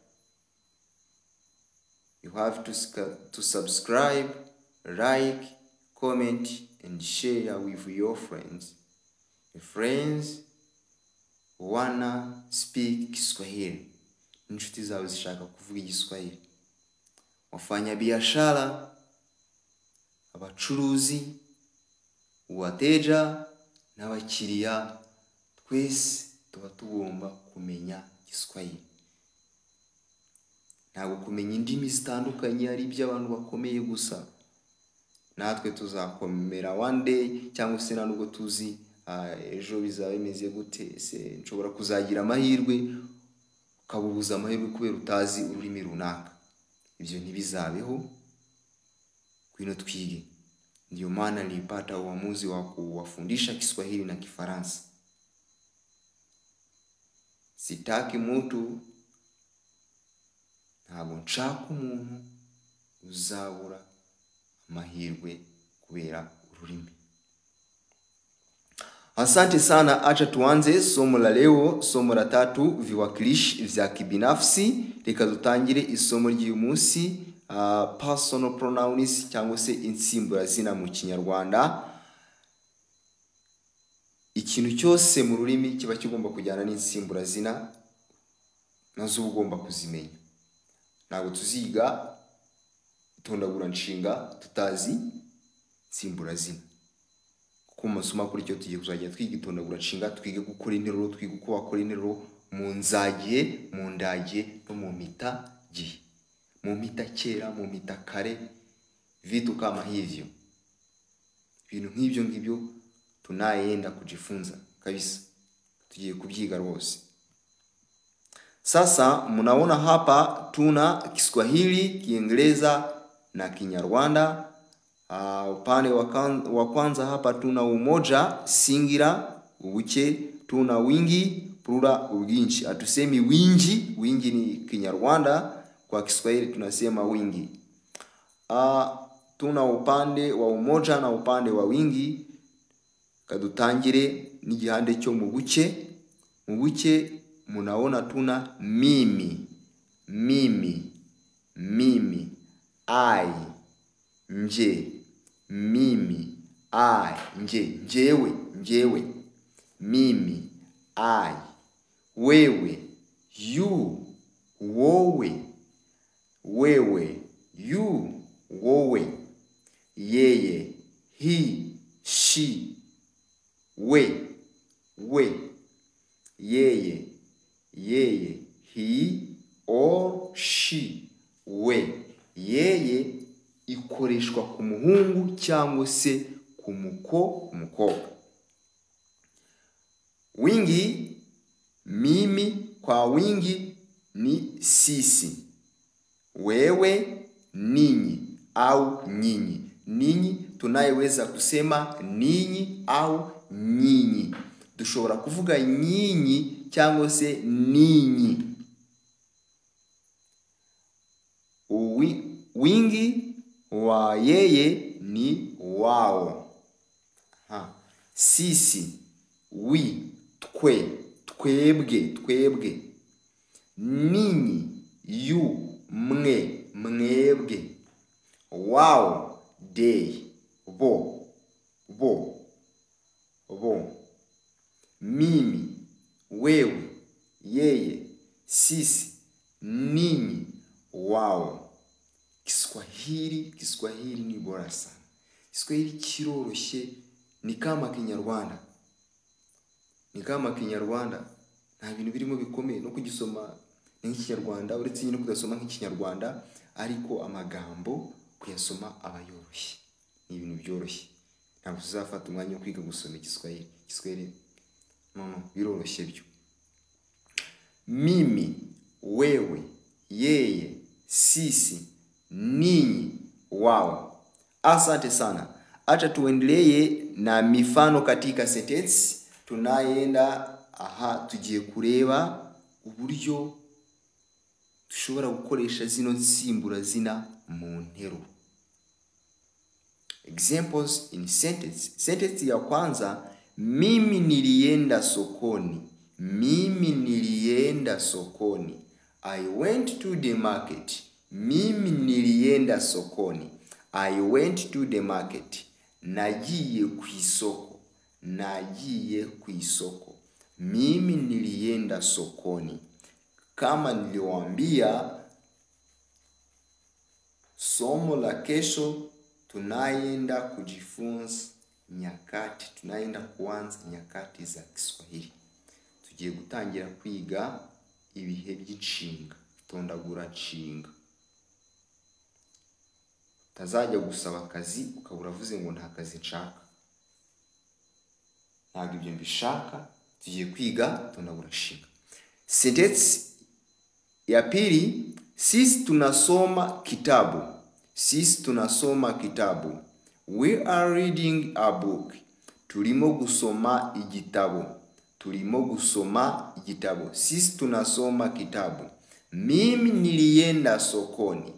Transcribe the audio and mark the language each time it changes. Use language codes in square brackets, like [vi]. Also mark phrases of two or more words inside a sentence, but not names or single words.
[en] You have to subscribe, like, comment and share with your friends. Your friends wanna speak Kiswahili. [rw] Inshuti zawe zishaka kuvuga Igiswahili. Wafanya biashara, abacuruzi, wateja n'abakiriya, twese tuba tugomba kumenya Kiswahili. Ntabwo kumenya indimi zitandukanye ari iby'abantu bakomeye gusa. Natwe tuzakomera [en] one day, [rw] cyangwa se nubwo tuzi ejo bizaba bimeze gute. Se nshobora kuzagira amahirwe ukabubuza amahirwe kubera utazi ururimi runaka. ibyo ntibizabeho. Kwino twige. [sw] Ndio maana nilipata uamuzi wa kuwafundisha Kiswahili na Kifaransa. Sitaki mtu, [rw] ntabwo nshaka umuntu uzabura amahirwe kubera ururimi. [sw] Asante sana, acha tuanze somo la leo, somo la 3, viwakilishi vya kibinafsi. [rw] Reka dutangire isomo ry'uyu munsi, [en] personal pronouns [rw] cyangwa se insimburazina mu Kinyarwanda. Ikintu cyose mu rurimi kiba kigomba kujyana n'insimburazina, nazo ugomba kuzimenya. Ntabwo tuziga itondagura nshinga tutazi insimburazina. Kuko mu masomo kuri cyo tugiye kuzajya twiga itondagura nshinga, twige gukora interuro, twige uko wakora interuro mu nzagiye, mu ndagiye no mu mitagiye. Mu mitakera, mu mitakare, [sw] vitu kama hivyo. [rw] Ibintu nk'ibyo ngibyo [sw] tunaenda kujifunza kabisa. [rw] Tugiye kubyiga rwose. [sw] Sasa mnaona hapa tuna Kiswahili, Kiingereza na Kinyarwanda. Upande wa kwanza hapa tuna umoja, singular, ubuke, tuna wingi, plural, ubwinshi. Atusemi wingi, wingi ni Kinyarwanda, kwa Kiswahili tunasema wingi. Tuna upande wa umoja na upande wa wingi. [rw] Kadutangire n'igihande cyo mu buke. Mu buke [sw] munaona tuna mimi, mimi, mimi, I, nje, mimi, I, nje, njewe, njewe, mimi, I, wewe, you, wowe, wewe, you, wowe, yeye, he, she, we, yeye, yeye, [en] he or she, [sw] we. [rw] Yeye ikoreshwa ku muhungu cyangwa se ku umukobwa. [sw] Wingi, mimi kwa wingi ni sisi, wewe, ninyi au nyinyi. Ninyi tunayeweza kusema ninyi au nyinyi. [rw] Dushobora kuvuga nyinyi cyangwa se ninyi. [sw] Wingi wa yeye ni wao. Sisi, [rw] we, twe, twebwe, twebwe. Ninyi, you, mwe, mwebwe. Wao, they, bo, bo, bo. [sw] Mimi, wewe, yeye, sisi, ninyi, wao. Kiswahili ni bora sana. Kiswahili kiroroshye, ni kama Kinyarwanda. Ni kama Kinyarwanda. [rw] Nta bintu birimo bikomeye no kugisoma nk'Ikinyarwanda, uretse nyine kudasoma nk'Ikinyarwanda, ariko amagambo kuyasoma abayoroshye. Ni ibintu byoroshye. Ntabwo tuzafata umwanya wo kwiga gusoma Kiswahili. Kiswahili biroroshye byo. [sw] Mimi, wewe, yeye, sisi, ninyi, wao. Asante sana. Acha tuendelee na mifano katika sentence. [rw] Tunaenda tugiye kureba uburyo dushobora gukoresha zino nsimburazina mu nteruro. [en] Examples in sentence. [sw] Sentence ya kwanza, mimi nilienda sokoni. Mimi nilienda sokoni. [en] I went to the market. [sw] Mimi nilienda sokoni. [en] I went to the market. [rw] Nagiye ku isoko. Nagiye ku isoko. [sw] Mimi nilienda sokoni. Kama niliwaambia, somo la kesho tunaenda kujifunza nyakati. Tunaenda kuanza nyakati za Kiswahili. [rw] Tugiye gutangira kwiga ibihe by'inshinga, tondagura nshinga. Tazajya gusaba akazi ukabura vuze ngo nta kazi nshaka. Ntabwo ibyo mbishaka. Tugiye kwiga tondagura nshinga. [sw] Sentence ya pili, Sisi tunasoma kitabu. Sisi tunasoma kitabu. [en] We are reading a book. [rw] Turimo gusoma igitabo. Turimo gusoma igitabo. [sw] Sisi tunasoma kitabu. Mimi nilienda sokoni.